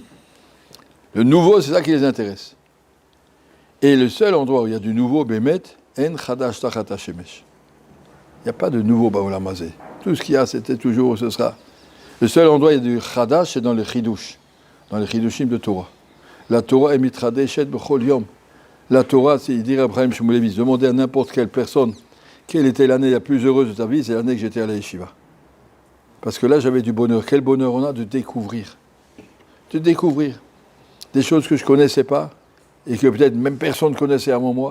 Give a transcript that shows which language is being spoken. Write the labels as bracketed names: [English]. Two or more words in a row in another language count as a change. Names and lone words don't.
[French] Le nouveau, c'est ça qui les intéresse. Et le seul endroit où il y a du nouveau, Bémet, [Hebrew] אין חדש תחת השמש. [French] Il n'y a pas de nouveau [Hebrew] בעולם הזה. [French] Tout ce qu'il y a, c'était toujours, ce sera. Le seul endroit où il y a du Chadash, c'est dans le Chidush, dans les Chidushim de Torah. La Torah est [Hebrew] מתחדשת בכל יום. [French] La Torah, c'est dire Abraham Shmulevitz, demander à n'importe quelle personne quelle était l'année la plus heureuse de ta vie, c'est l'année que j'étais à la yeshiva. Parce que là, j'avais du bonheur. Quel bonheur on a de découvrir. De découvrir des choses que je ne connaissais pas et que peut-être même personne ne connaissait avant moi.